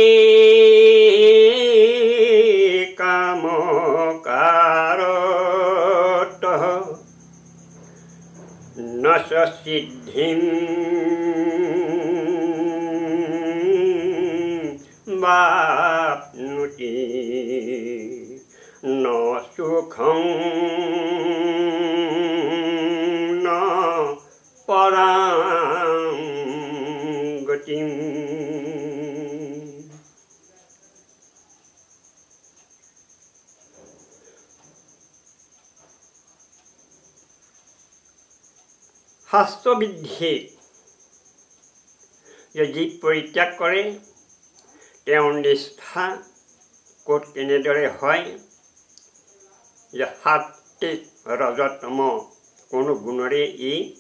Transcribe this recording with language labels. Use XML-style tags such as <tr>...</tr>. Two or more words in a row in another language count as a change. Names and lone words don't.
<sa>कामकारतः न स सिद्धिं वाप्नोति न सुखं न परां गतिम्।</sa> <as>শাস্ত্ৰবিধি যি পৰিত্যাগ কৰে তেওঁৰ নিষ্ঠা ক'ত কেনেদৰে হয় যে সাত্বিক ৰজতম কোনো গুণৰে ই</as>